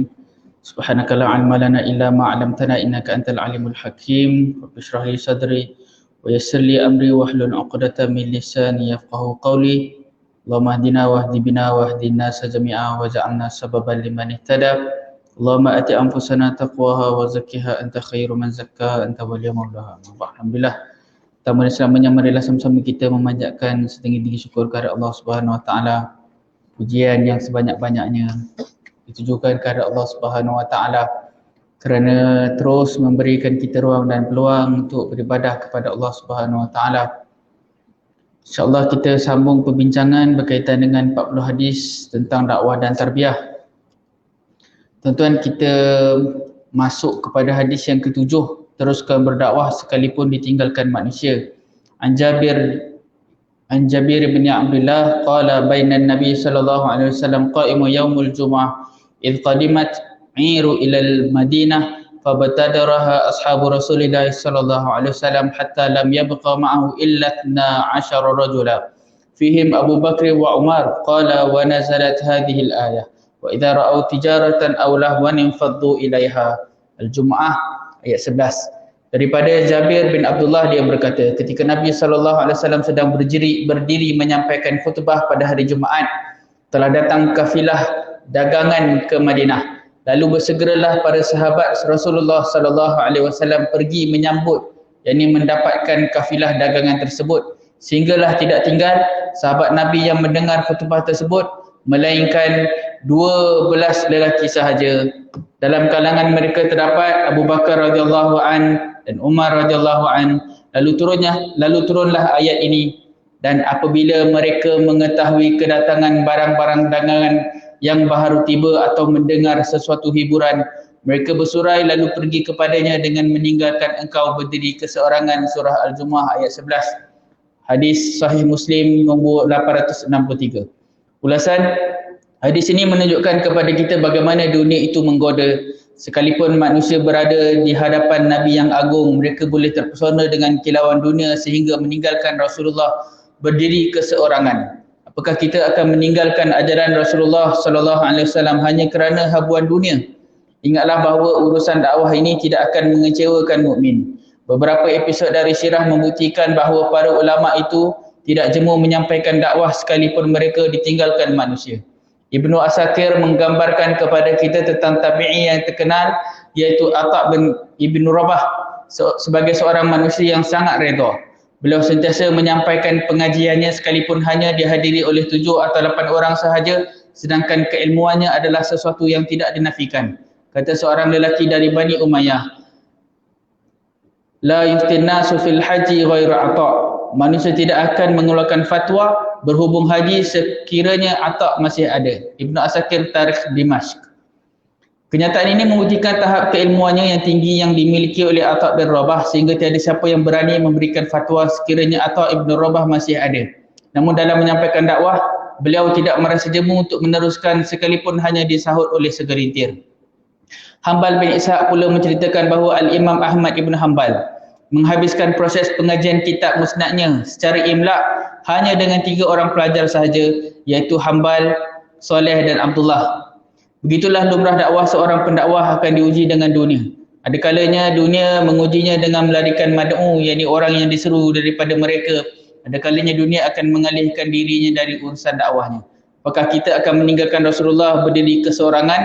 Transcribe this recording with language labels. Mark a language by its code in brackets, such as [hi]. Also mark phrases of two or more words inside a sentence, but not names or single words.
[ar] سبحانك لا علم لنا إلا ما علمتنا إنك أنت العليم الحكيم. رب اشرح لي صدري ويسر لي أمري واحلل عقدة من لساني يفقهوا قولي. اللهم اهدنا واهد بنا واهدنا جميعا واجعلنا سببا لمن اهتدى. اللهم آت أنفسنا تقواها وزكها أنت خير من زكاها أنت وليها ومولاها. Alhamdulillah. [ms] Pertama dan selamanya marilah sama-sama kita memanjatkan setinggi-tinggi syukur kepada Allah [ar] سبحانه وتعالى. [ms] Pujian yang sebanyak-banyaknya ditujukan kepada Allah [ar] سبحانه وتعالى [ms] kerana terus memberikan kita ruang dan peluang untuk beribadah kepada Allah [ar] سبحانه وتعالى. [ms] InsyaAllah kita sambung perbincangan berkaitan dengan 40 hadis tentang dakwah dan tarbiyah. Tuan-tuan, kita masuk kepada hadis yang ketujuh, teruskan berdakwah sekalipun ditinggalkan manusia. [ar] عن جابر بن عبد الله قال بينا النبي صلى الله عليه وسلم قائم يوم الجمعة إذ قدمت عير إلى المدينة فابتدرها أصحاب رسول الله صلى الله عليه وسلم حتى لم يبقى معه إلا 12 رجلا فيهم أبو بكر وعمر قال ونزلت هذه الآية وإذا رأوا تجارة أو لهوا انفضوا إليها. [ms] Al-Jumu'ah ayat 11. Daripada Jabir bin Abdullah, dia berkata, ketika Nabi SAW sedang berdiri menyampaikan khutbah pada hari Jumaat, telah datang kafilah dagangan ke Madinah. Lalu bersegeralah para sahabat Rasulullah SAW pergi menyambut, yakni mendapatkan kafilah dagangan tersebut. Sehinggalah tidak tinggal sahabat Nabi yang mendengar khutbah tersebut, melainkan 12 lelaki sahaja. Dalam kalangan mereka terdapat Abu Bakar [ar] رضي الله عنه [ms] dan Umar [ar] رضي الله عنه. [ms] Lalu turunlah ayat ini, dan apabila mereka mengetahui kedatangan barang-barang dagangan yang baru tiba atau mendengar sesuatu hiburan, mereka bersurai lalu pergi kepadanya dengan meninggalkan engkau berdiri keseorangan. Surah Al-Jumu'ah ayat 11. Hadis Sahih Muslim nombor 863. Ulasan hadis ini menunjukkan kepada kita bagaimana dunia itu menggoda. Sekalipun manusia berada di hadapan Nabi yang agung, mereka boleh terpesona dengan kilauan dunia sehingga meninggalkan Rasulullah berdiri keseorangan. Apakah kita akan meninggalkan ajaran Rasulullah [ar] صلى الله عليه وسلم [ms] hanya kerana habuan dunia? Ingatlah bahawa urusan dakwah ini tidak akan mengecewakan mukmin. Beberapa episod dari sirah membuktikan bahawa para ulama itu tidak jemu menyampaikan dakwah sekalipun mereka ditinggalkan manusia. Ibnu Asakir menggambarkan kepada kita tentang tabi'i yang terkenal, iaitu Atha' bin Ibn Rabah, sebagai seorang manusia yang sangat redha. Beliau sentiasa menyampaikan pengajiannya sekalipun hanya dihadiri oleh 7 atau 8 orang sahaja, sedangkan keilmuannya adalah sesuatu yang tidak dinafikan. Kata seorang lelaki dari Bani Umayyah, [ar] لا يفتي الناس في الحج غير عطاء'. [ms] Manusia tidak akan mengeluarkan fatwa berhubung haji sekiranya Atha' masih ada. Ibnu Asakir Tarikh Dimashq. Kenyataan ini membuktikan tahap keilmuannya yang tinggi yang dimiliki oleh Atha' bin Rabah, sehingga tiada siapa yang berani memberikan fatwa sekiranya Atha' ibn Rabah masih ada. Namun dalam menyampaikan dakwah, beliau tidak merasa jemu untuk meneruskan sekalipun hanya disahut oleh segelintir. Hanbal bin Ishaq pula menceritakan bahawa Al-Imam Ahmad ibn Hanbal menghabiskan proses pengajian kitab musnadnya secara imla' hanya dengan 3 orang pelajar sahaja, iaitu Hanbal, Soleh dan Abdullah. Begitulah lumrah dakwah, seorang pendakwah akan diuji dengan dunia. Ada kalanya dunia mengujinya dengan melarikan mad'u, yakni orang yang diseru daripada mereka. Ada kalanya dunia akan mengalihkan dirinya dari urusan dakwahnya. Apakah kita akan meninggalkan Rasulullah berdiri keseorangan?